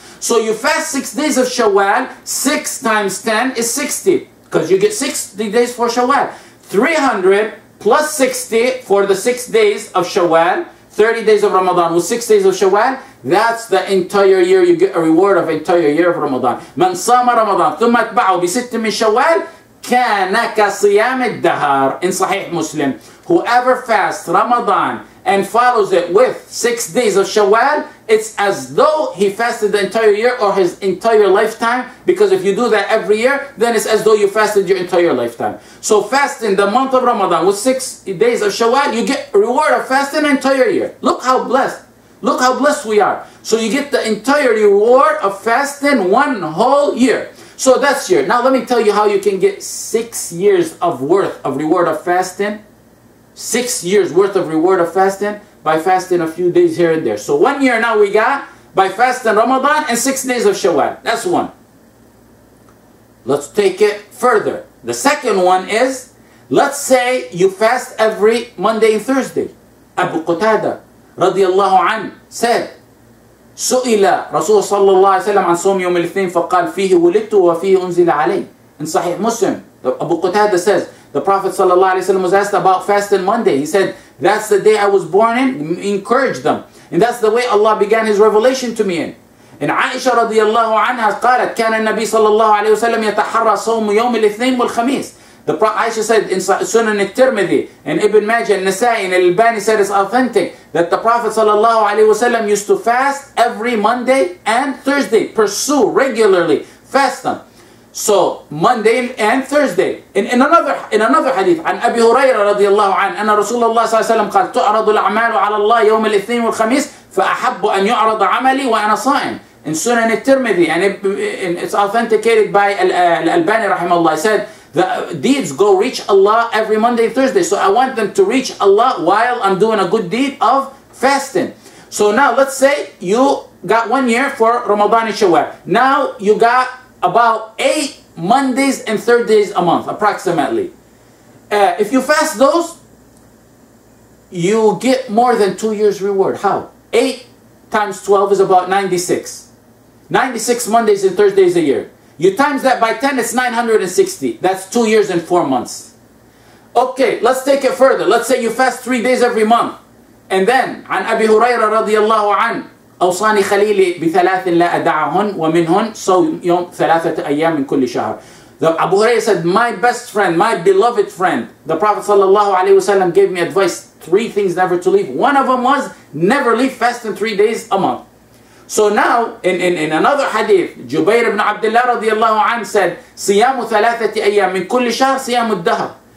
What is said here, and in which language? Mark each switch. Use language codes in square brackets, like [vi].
[en] So you fast 6 days of Shawwal, 6 times 10 is 60, because you get 60 days for Shawwal. 300 plus 60 for the 6 days of Shawwal, 30 days of Ramadan with 6 days of Shawwal, that's the entire year. You get a reward of entire year of Ramadan. [ar] من صام رمضان ثم اتبعه بست من شوال كان كصيام الدهر. [en] In Sahih Muslim, whoever fasts Ramadan and follows it with 6 days of Shawwal, it's as though he fasted the entire year or his entire lifetime, because if you do that every year, then it's as though you fasted your entire lifetime. So fasting the month of Ramadan with 6 days of Shawwal, you get a reward of fasting an entire year. Look how blessed. Look how blessed we are. So you get the entire reward of fasting 1 whole year. So that's your. Now let me tell you how you can get 6 years of worth of reward of fasting. 6 years worth of reward of fasting by fasting a few days here and there. So 1 year now we got by fasting Ramadan and 6 days of Shawwal. That's one. Let's take it further. The second one is, let's say you fast every Monday and Thursday. Abu Qatada radiyallahu anhu said, [ar] سئل رسول صلى الله عليه وسلم عن صوم يوم الاثنين فقال فيه ولدت وفيه أنزل علي. [en] In Sahih Muslim, Abu Qatada says, the Prophet ﷺ was asked about fasting Monday. He said, that's the day I was born in. Encourage them. And that's the way Allah began His revelation to me in. And Aisha radiallahu anha [ar] قالت كان النبي صلى الله عليه وسلم يتحرى صوم يوم الاثنين والخميس. [en] The Aisha said in Sunan al-Tirmidhi and Ibn Majah and Nasai and Al-Albani said it's authentic that the Prophet ﷺ used to fast every Monday and Thursday. Pursue regularly. Fast them. So Monday and Thursday. In another hadith, [ar] عن أبي هريرة رضي الله عنه أن رسول الله صلى الله عليه وسلم قال تعرض الأعمال على الله يوم الاثنين والخميس فأحب أن يعرض عملي وأنا صائم. [en] In Sunan al-Tirmidhi and it's authenticated by Al-Albani rahimahullah. He said the deeds go reach Allah every Monday and Thursday. So I want them to reach Allah while I'm doing a good deed of fasting. So now let's say you got 1 year for Ramadan and Shawwal. Now you got about 8 Mondays and Thursdays a month, approximately. If you fast those, you get more than 2 years reward. How? 8 times 12 is about 96. 96 Mondays and Thursdays a year. You times that by 10, it's 960. That's 2 years and 4 months. Okay, let's take it further. Let's say you fast 3 days every month. And then, [ar] عن أبي هريرة رضي الله عنه أوصاني خليلي بثلاث لا أدعهن ومنهن صوم يوم 3 أيام من كل شهر. [en] The Abu Hurairah said, my best friend, my beloved friend, the Prophet ﷺ gave me advice, 3 things never to leave. One of them was never leave fasting 3 days a month. So now, in another hadith, Jubair ibn Abdullah radiallahu anhu said, [ar] صيام 3 أيام من كل شهر صيام الدهر.